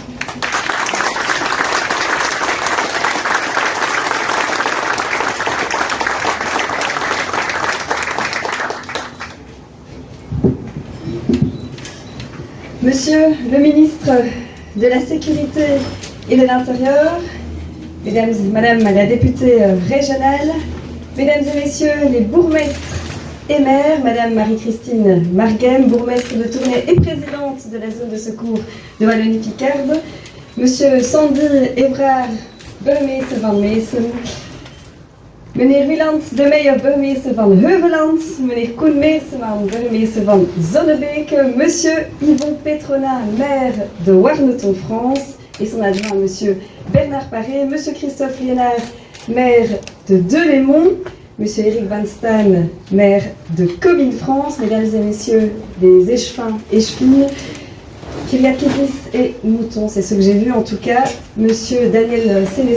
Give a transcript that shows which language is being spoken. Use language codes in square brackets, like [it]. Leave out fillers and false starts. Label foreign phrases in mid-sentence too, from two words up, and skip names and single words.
[fr] Monsieur le ministre de la Sécurité et de l'Intérieur, Madame la députée régionale, Mesdames et Messieurs les bourgmestres et maires, Madame Marie-Christine Marguem, bourgmestre de Tournai et présidente de la zone de secours de Wallonie-Picarde, Monsieur Sandy Evrard [nl] burgemeester van Meesen, meneer Wieland de Meijer, burgemeester van Heuveland, meneer Koen Meeseman, burgemeester van Zonnebeke, [fr] Monsieur Yvon Petrona, maire de Warneton, France, et son adjoint, Monsieur Bernard Paré, Monsieur Christophe Liénard, maire de Delémont, Monsieur Eric Van Staan, maire de Comines France, Mesdames et Messieurs les échevins, échevines, Kyriakidis et Moutons, c'est ce que j'ai vu en tout cas.